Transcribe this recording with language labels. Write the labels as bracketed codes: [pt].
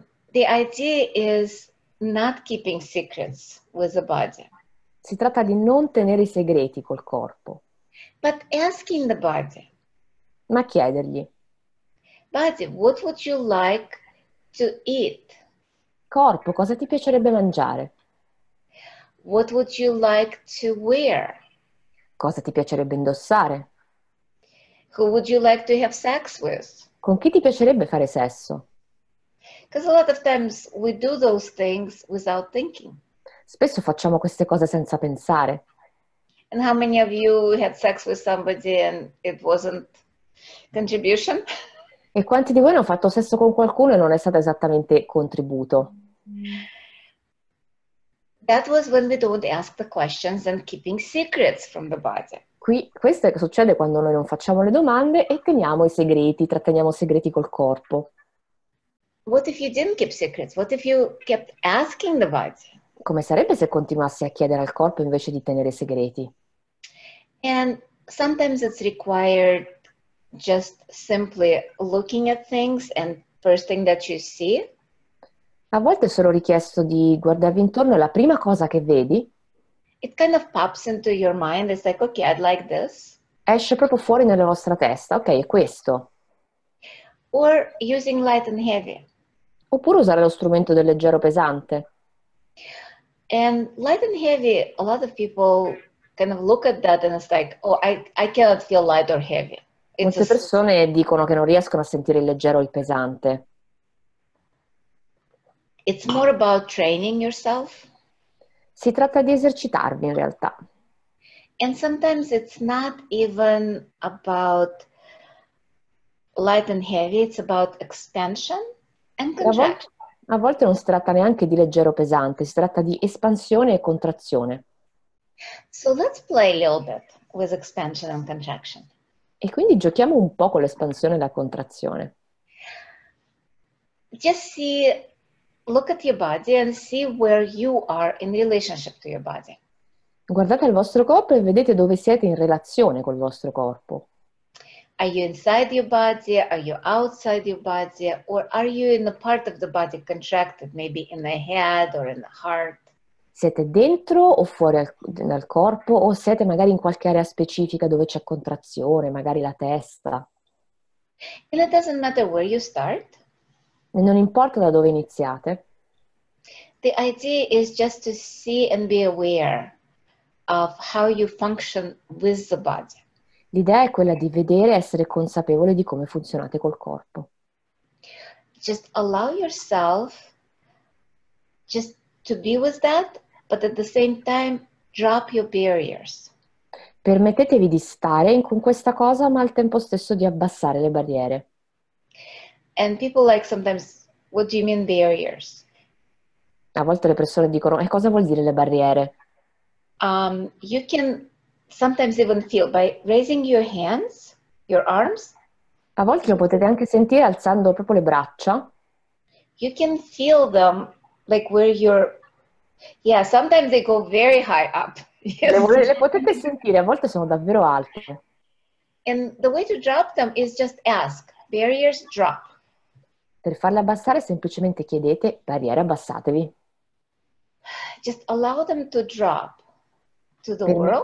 [en] The idea is not keeping secrets with the body, [it] Si tratta di non tenere i segreti col corpo, [en] but asking the body, [it] ma chiedergli: [en] body, what would you like to eat? [it] corpo, cosa ti piacerebbe mangiare? [en] What would you like to wear? [it] Cosa ti piacerebbe indossare? [en] Who would you like to have sex with? [it] Con chi ti piacerebbe fare sesso? [en] Because a lot of times we do those things without thinking. [it] Spesso facciamo queste cose senza pensare. [en] And how many of you had sex with somebody and it wasn't contribution? [it] E quanti di voi hanno fatto sesso con qualcuno e non è stato esattamente contributo? [en] That was when we don't ask the questions and keeping secrets from the body. [it] Questo è che succede quando noi non facciamo le domande e teniamo i segreti, tratteniamo segreti col corpo. [en] What if you didn't keep secrets? What if you kept asking the body? [it] Come sarebbe se continuassi a chiedere al corpo invece di tenere segreti? [en] And sometimes it's required just simply looking at things and first thing that you see. [it] A volte è solo richiesto di guardarvi intorno e la prima cosa che vedi [en] It kind of pops into your mind. It's like, okay, I'd like this. [it] esce proprio fuori nella vostra testa. Ok, è questo. [en] Or using light and heavy. [it] Oppure usare lo strumento del leggero pesante. [en] And light and heavy, a lot of people kind of look at that and it's like, oh, I cannot feel light or heavy. It's [it] Molte persone dicono che non riescono a sentire il leggero o il pesante. [en] It's more about training yourself. [it] Si tratta di esercitarvi in realtà. [en] And sometimes it's not even about light and heavy, it's about expansion and contraction. [it] A volte non si tratta neanche di leggero o pesante, si tratta di espansione e contrazione. [en] So let's play a little bit with expansion and contraction. [it] E quindi giochiamo un po' con l'espansione e la contrazione. [en] Just look at your body and see where you are in relationship to your body. [it] Guardate al vostro corpo e vedete dove siete in relazione col vostro corpo. [en] Are you inside your body? Are you outside your body? Or are you in a part of the body contracted, maybe in the head or in the heart? [it] Siete dentro o fuori dal corpo, o siete magari in qualche area specifica dove c'è contrazione, magari la testa? [en] And it doesn't matter where you start. [it] E non importa da dove iniziate. [en] The idea is just to see and be aware of how you function with the body. [it] L'idea è quella di vedere e essere consapevole di come funzionate col corpo. [en] Just allow yourself just to be with that, but at the same time, drop your barriers. [it] Permettetevi di stare con questa cosa, ma al tempo stesso di abbassare le barriere. [en] And people like sometimes, what do you mean barriers? [it] A volte le persone dicono, e cosa vuol dire le barriere? [en] You can sometimes even feel by raising your hands, your arms, [it] A volte lo potete anche sentire alzando proprio le braccia. [en] you can feel them like where you're, yeah, sometimes they go very high up. [it] Le potete sentire, a volte sono davvero alte. [en] And the way to drop them is just ask, barriers drop. [it] Per farle abbassare semplicemente chiedete, barriere abbassatevi. [en] Just allow them to drop to the world,